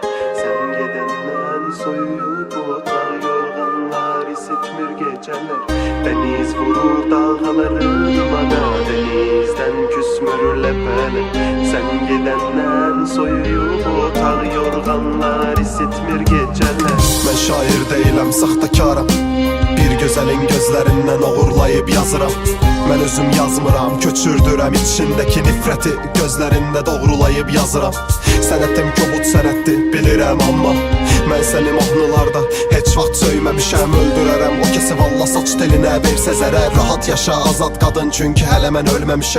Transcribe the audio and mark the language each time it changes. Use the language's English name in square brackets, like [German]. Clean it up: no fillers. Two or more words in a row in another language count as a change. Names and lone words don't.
[Azerbaijani] Sen gidenden soyuyup ota yorganlar isitmir geceler. Deniz vurur dalgaları limana, denizden küsmür lepeler. Sen gidenden soyuyup ota yorganlar isitmir geceler. [Turkish] Ben şair değilim, [Azerbaijani] saxtakaram. Bir gözəlin gözlərindən oğurlayıb yazıram. Mən özüm yazmıram, köçürdürəm içindəki nifrəti, gözlərində doğrulayıb yazıram. Sənətim kobud sənətdir, bilirəm amma mən səni mahnılarda heç vaxt söyməmişəm. Öldürərəm o kəsi valla saç telinə versə zərər. Rahat yaşa azad qadın, çünki hələ mən ölməmişəm.